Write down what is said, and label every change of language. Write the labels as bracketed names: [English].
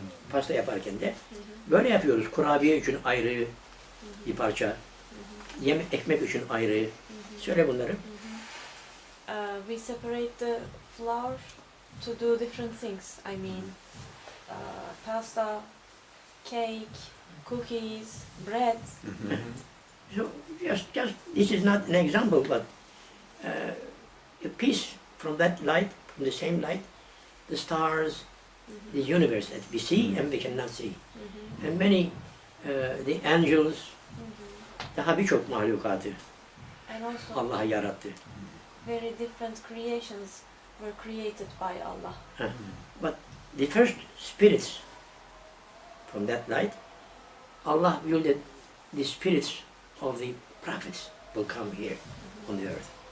[Turkish] Pasta yaparken de böyle yapıyoruz. Kurabiye için ayrı bir parça, ekmek için ayrı. Söyle bunları. [English] We separate the flour to do different things. I mean, pasta, cake, cookies, bread. So just this is not an example, but a piece from that light, from the same light, the stars, the universe that we see and we cannot see. And many, the angels, [Turkish] daha birçok mahlukatı [English] And also [Turkish] Allah yarattı. [English] very different creations were created by Allah. But the first spirits from that light, Allah willed that the spirits of the prophets will come here on the earth.